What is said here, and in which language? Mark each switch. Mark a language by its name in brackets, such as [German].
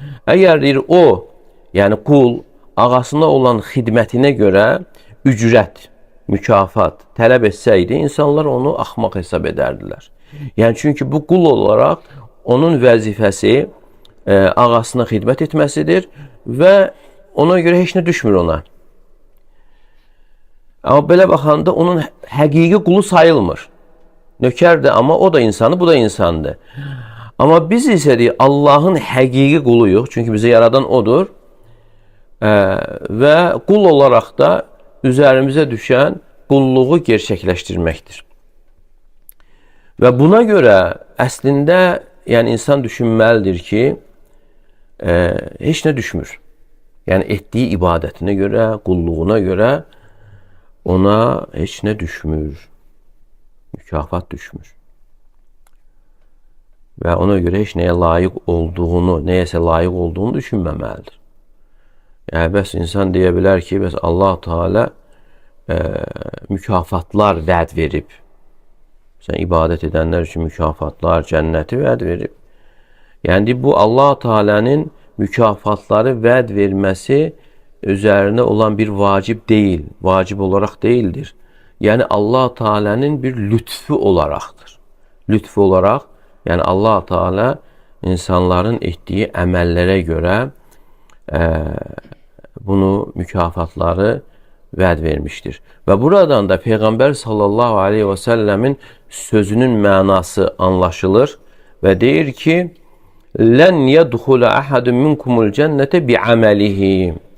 [Azerbaijani] Əgər o, yəni qul, ağasına olan xidmətinə görə ücrət, mükafat tələb etsəydi, insanlar onu axmaq hesab edərdilər. Yəni çünki bu qul olaraq onun vəzifəsi ağasına xidmət etməsidir və ona görə heç nə düşmür ona. Amma belə baxanda onun həqiqi qulu sayılmır. Nökərdir, amma o da insandır, bu da insandır. Amma biz isə deyək, Allahın həqiqi quluyuq, çünki bizi yaradan odur. Və qul olaraq da üzərimizə düşən qulluğu gerçəkləşdirməkdir. Və buna görə əslində yəni insan düşünməlidir ki, heç nə düşmür. Yəni etdiyi ibadətinə görə, qulluğuna görə ona heç nə düşmür. Mükafat düşmür. Və ona görə heç nəyə layiq olduğunu, nəyəsə layiq olduğunu düşünməməlidir. Yəni bəs insan deyə bilər ki, bəs Allah Teala mükafatlar vəd verib. Sən ibadət edənlər üçün mükafatlar, cənnəti vəd verib. Yəni bu Allah Teala'nın mükafatları vəd verməsi üzərinə olan bir vacib deyil, vacib olaraq deyildir. Yəni Allah Teala'nın bir lütfu olaraqdır. Lütfu olaraq, yəni Allah Teala insanların etdiyi əməllərə görə bunu mükafatları vəd vermişdir. Və buradan da Peyğəmbər sallallahu aleyhi və səlləmin sözünün mənası anlaşılır və deyir ki, [Arabic] lən yədxulə əhədun minkumul cənnətə bi'əməlihi.